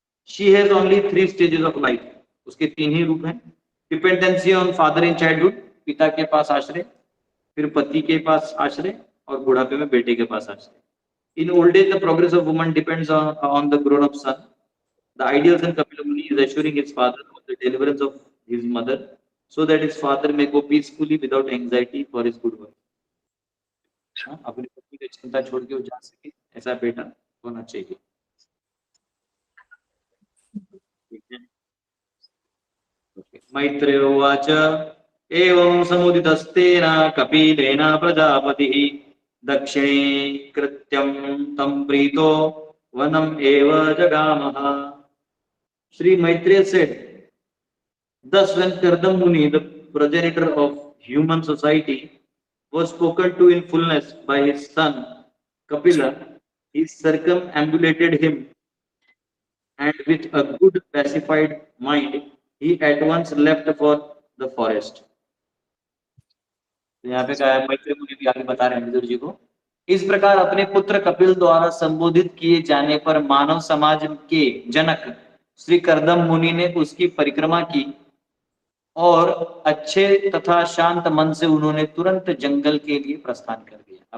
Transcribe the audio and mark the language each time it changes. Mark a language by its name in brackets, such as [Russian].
[English] she has only 3 stages of life, [Hindi] उसके 3 ही रूप हैं। [English] dependency on father in childhood, [Hindi] पिता के पास आश्रय, फिर पति के पास आश्रय, और बुढ़ापे में बेटे के पास आश्रय। [English] In old age the progress of woman depends on the grown up son. The ideal son Kapila Muni is assuring his father of the deliverance of his mother so that his father may go peacefully without anxiety for his good work. [Hindi] अपनी पत्नी की चिंता छोड़ के वो जा सके, ऐसा बेटा होना चाहिए। [Sanskrit] मैत्रेय उवाच एवं समुदितस्तेन कपिलेन प्रजापतिः दक्षिणे कृत्यं तं प्रीतो वनम एव जगामः। [English] Sri Maitreya said, thus when Kardam Muni, the progenitor of human society, was spoken to in fullness by his son Kapila, he circumambulated him, and with a good pacified mind, he at once left for the forest. [Hindi] यहाँ पे क्या मैत्रेय मुनि भी आगे बता रहे हैं विदुर जी को, इस प्रकार अपने पुत्र कपिल द्वारा संबोधित किए जाने पर मानव समाज के जनक श्री कर्दम मुनि ने उसकी परिक्रमा की और अच्छे तथा शांत मन से उन्होंने तुरंत जंगल के लिए प्रस्थान कर दिया।